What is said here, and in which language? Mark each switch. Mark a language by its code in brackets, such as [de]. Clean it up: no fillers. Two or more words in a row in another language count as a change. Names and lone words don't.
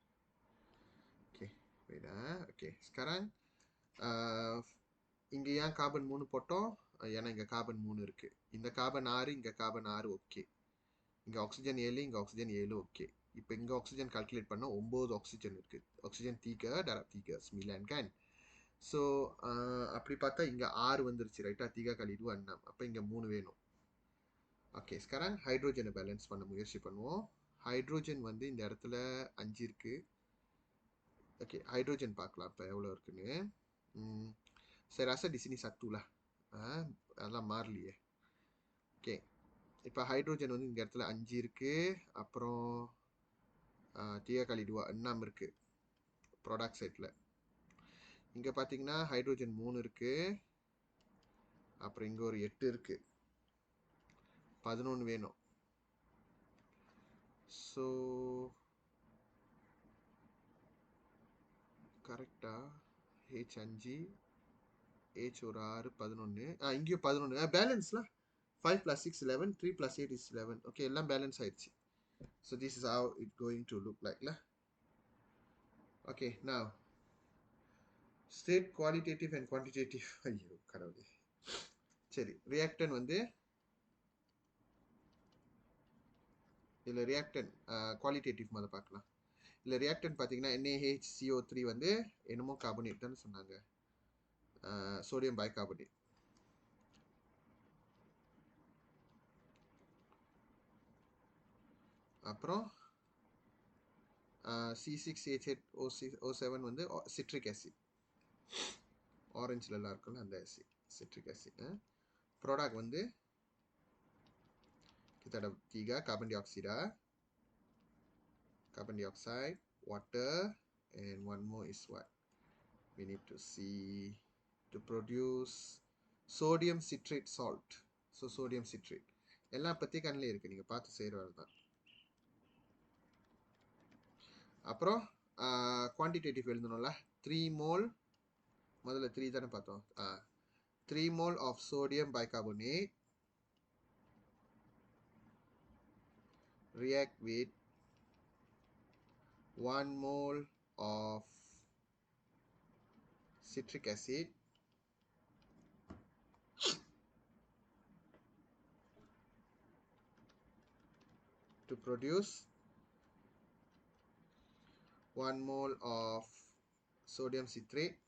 [ta] ஓகே வெயிடா. ஓகே, sekarang இங்கே ஏன் கார்பன் 3 போட்டோம், ஏன்னா இங்கே கார்பன் 3 இருக்குது. இந்த கார்பன் 6, இங்கே கார்பன் 6. ஓகே, இங்கே ஆக்சிஜன் 7, இங்கே ஆக்சிஜன் 7. ஓகே, இப்போ இங்கே ஆக்சிஜன் கால்குலேட் பண்ணால் 9 ஆக்சிஜன் இருக்குது. ஆக்சிஜன் 3 darab 3 9 kan. ஸோ அப்படி பார்த்தா இங்கே 6 வந்துருச்சு ரைட்டா. 3 kali 2 6. அப்போ இங்கே 3 வேணும். ஓகே, sekarang ஹைட்ரோஜனை பேலன்ஸ் பண்ண முயற்சி பண்ணுவோம். ஹைட்ரோஜன் வந்து இந்த இடத்துல 5 இருக்குது. ஓகே, ஹைட்ரோஜன் பார்க்கலாம் இப்போ எவ்வளோ இருக்குன்னு. [ms] saya rasa di sini 1 lah. [ta] அதெல்லாம் மாறலையே. ஓகே, இப்போ ஹைட்ரோஜன் வந்து இந்த இடத்துல 5 இருக்கு, அப்புறம் 3 kali 2 6 இருக்கு [en] product side-il. [ta] இங்கே பார்த்தீங்கன்னா ஹைட்ரோஜன் 3 இருக்கு, அப்புறம் இங்கே ஒரு 8 இருக்கு, 11 வேணும். ஸோ கரெக்டா, H5, H ஒரு 6, 11. இங்கேயும் 11. பேலன்ஸ்லாம் 5 plus 6 11, [en] 3 plus 8 is 11. [ta] ஓகே, எல்லாம் பேலன்ஸ் ஆயிடுச்சு. [en] So this is how it going to look like lah. Okay, now state qualitative and quantitative. [ta] ஐயோ கடவுளே. சரி, ரியாக்டன் வந்து இதில் ரியாக்டன் குவாலிட்டேட்டிவ் மாதிரி பார்க்கலாம். இல்லை ரியாக்டன் பார்த்தீங்கன்னா NaHCO3 வந்து என்னமோ கார்பனேட் தானே சொன்னாங்க, [en] sodium bicarbonate. [ta] அப்புறம் C6H8O7 வந்து [en] citric acid. [ta] ஆரஞ்சிலலாம் இருக்குல்ல அந்த ஆசிட், [en] citric acid. [ta] ப்ராடக்ட் வந்து [ms] kita ada 3 [en] carbon dioxide, water, and one more is what we need to see to produce sodium citrate salt. So sodium citrate [ta] எல்லாம் பற்றி கண்ணில் இருக்குது, நீங்கள் பார்த்து செய்கிறவர் தான். அப்புறம் குவான்டிடேட்டிவ் எழுதணும்ல. 3 mole, முதல்ல 3 தானே பார்த்தோம். [en] 3 mole of sodium bicarbonate react with 1 mole of citric acid to produce 1 mole of sodium citrate